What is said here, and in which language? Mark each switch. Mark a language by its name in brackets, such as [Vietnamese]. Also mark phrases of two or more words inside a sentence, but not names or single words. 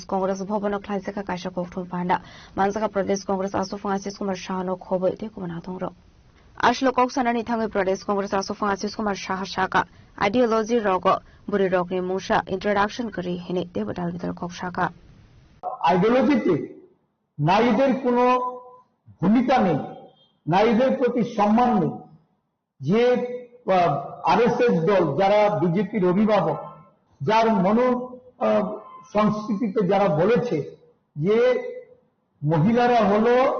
[Kok Borok] Congress Bhobanok Klaisaka Kaisha Koktum Panda Mansaka Pradesh Congress Aso Francis Kumar Shah no Khobo te Kumanatongro Ashlo Koksanani Thangi Pradesh Congress Aso Francis Kumar Shah Shaka Ideology Rogo Buri Rokni Musha Introduction Kari Hine Debatal Vital Kokshaka [Bangla] আইডিওলজিতে নারীদের কোনো ভূমিকা নেই নারীদের প্রতি সম্মান নেই যে আরএসএস দল, যারা বিজেপির অভিভাবক, যার মনো সংস্কৃতিতে যারা বলেছে যে মহিলারা হলো